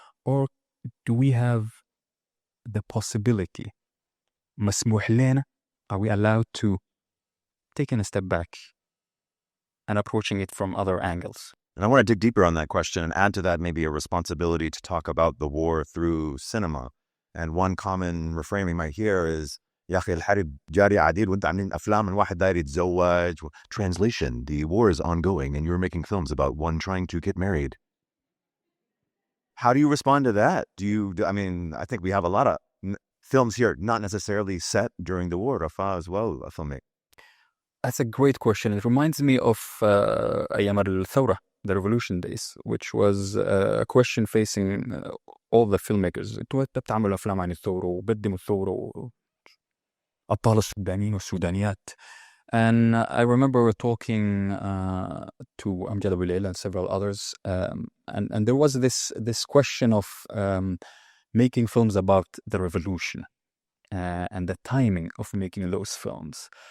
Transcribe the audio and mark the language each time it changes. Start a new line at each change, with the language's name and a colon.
English: Or do we have the possibility,
Arabic: مسموح لنا,
English: are we allowed to taking a step back and approaching it from other angles? And I want to dig deeper on that question and add to that maybe a responsibility to talk about the war through cinema. And one common refrain we might hear is,
Arabic: يا أخي الحرب جاري عديد وانت عاملين أفلام عن واحد داير يتزوج.
English: Translation, the war is ongoing and you're making films about one trying to get married. How do you respond to that? I mean, I think we have a lot of films here not necessarily set during the war, Rafa, as well, a filmmaker. That's a great question. It reminds me of
Arabic: أيام الثورة,
English: the revolution days, which was a question facing all the filmmakers.
Arabic: انتوا بتعملوا أفلام عن الثورة وبتقدموا الثورة أبطال السودانيين والسودانيات.
English: And I remember talking to Amjad Abu Layla and several others, and there was this question of making films about the revolution and the timing of making those films.